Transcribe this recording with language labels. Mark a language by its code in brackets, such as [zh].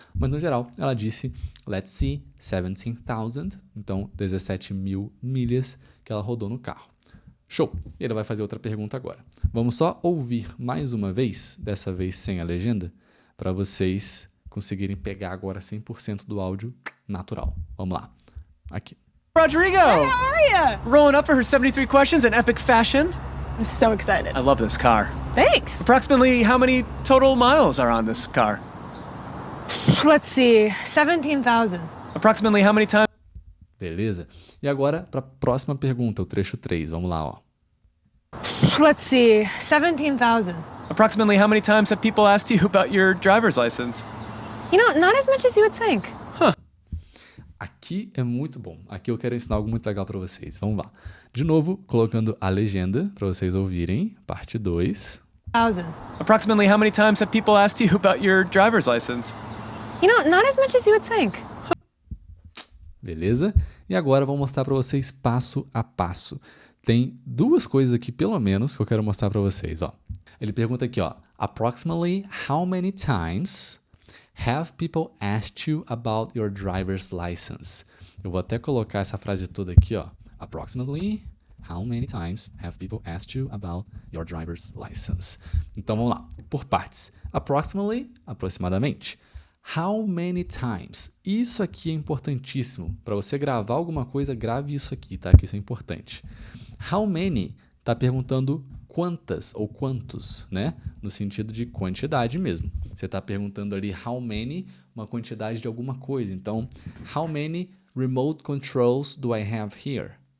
[pt] Mas no geral, ela disse, [en] let's see, 17,000, [pt] então 17 mil milhas que ela rodou no carro. Show! E ele vai fazer outra pergunta agora. Vamos só ouvir mais uma vez, dessa vez sem a legenda, para vocês conseguirem pegar agora 100% do áudio natural. Vamos lá. Aqui. [en] Rodrigo! How are ya? Rolling up for her 73 questions in epic fashion. I'm so excited. I love this car. Thanks. Approximately how many total miles are on this car? Let's see, 17,000. Approximately how many times? [pt] Beleza? E agora, para a próxima pergunta, o trecho 3. Vamos lá, ó. [en] Let's see, 17,000. Approximately how many times have people asked you about your driver's license? You know, not as much as you would think. [pt] Aqui é muito bom. Aqui eu quero ensinar algo muito legal para vocês. Vamos lá. De novo, colocando a legenda para vocês ouvirem. Parte 2. [en] 1,000. Approximately how many times have people asked you about your driver's license? You know, not as much as you would think. [pt] Beleza? E agora eu vou mostrar para vocês passo a passo. Tem duas coisas aqui, pelo menos, que eu quero mostrar para vocês. Ó. Ele pergunta aqui, ó. [en] Approximately how many times have people asked you about your driver's license? [pt] Eu vou até colocar essa frase toda aqui, ó. [en] Approximately how many times have people asked you about your driver's license? [pt] Então vamos lá, por partes. Approximately, aproximadamente. [en] How many times? [pt] Isso aqui é importantíssimo. Para você gravar alguma coisa, grave isso aqui, tá? Que isso é importante. [en] How many [pt] está perguntando quantas ou quantos, né? No sentido de quantidade mesmo. Você está perguntando ali [en] how many, [pt] uma quantidade de alguma coisa. [en] Então, how many remote controls do I have here?